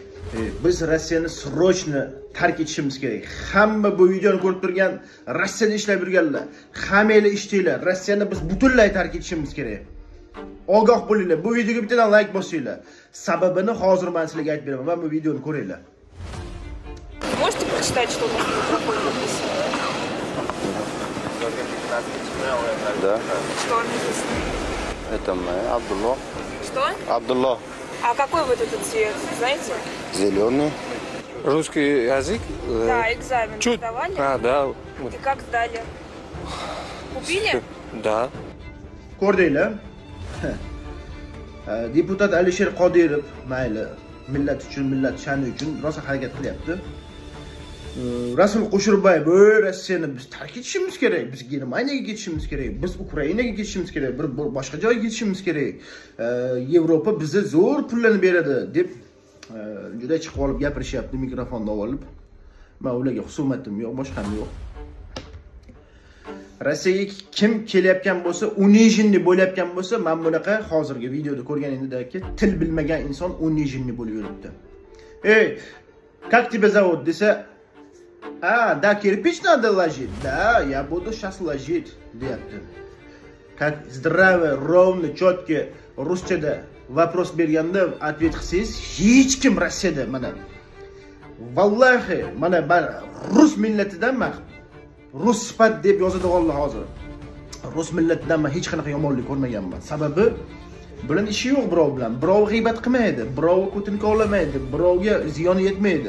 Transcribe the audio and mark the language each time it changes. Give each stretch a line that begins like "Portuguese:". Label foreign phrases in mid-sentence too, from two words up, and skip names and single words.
Uzbek: Biz Rossiyani srochni tark etishimiz kerak. Hamma bu videoni ko'rib turgan Rossiyada ishlab yurganlar, hammanglar ishtinglar. Rossiyani biz butunlay tark etishimiz kerak. Ogoh bo'linglar. Bu videoga bittadan like bosinglar. Sababini hozir men sizlarga aytib beraman. Va bu videoni ko'ringlar.
Russian: Можете прочитать, что у нас на микрофоне написано? Да. Что написано? Это мы, Абдулла. Что? Абдулла. А какой вот этот цвет, знаете? Зеленый. Русский язык? Да, экзамен Чуть. сдавали. Да. И как сдали? Купили? Да.
Uzbek: Ko'rdinglar? Deputat Alisher Qodirov mayli millat uchun, millat sha'ni uchun rosa harakat qilyapti. Rasul Qo'shirboyev bu Rossiyani biz tark etishimiz kerak, biz Germaniyaga ketishimiz kerak, biz Ukrainaga ketishimiz kerak, bir boshqa joyga ketishimiz kerak. Yevropa bizga zo'r pullarni beradi deb juda chiqib olib gapirishyapti mikrofonni olib. Men ularga husumatim yo'q, boshqam yo'q. Rossiyaga kim kelayotgan bo'lsa, unijinni bo'layotgan bo'lsa, men bunaqa hozirgi videoda ko'rganingdagi til bilmagan inson unijinni bo'lib yuribdi.
Russian: Как тебя зовут? Desa, да, кирпич надо ложить. Да, я буду сейчас ложить,
Uzbek: deyapti.
Russian: Как здравый, ровный, четкий
Uzbek: ruschada вопрос berganda ответ qilsangiz, hech kim Rossiyada mana vallahi mana rus millatidanman. Rus sifat deb yozadiganlar hozir. Rus millatidan men hech qanaqa yomonlik ko'rmaganman. Sababi bilan ishi yo'q birov bilan. Birov g'iybat qilmaydi, birov ko'tinka olamaydi, birovga ziyon yetmaydi.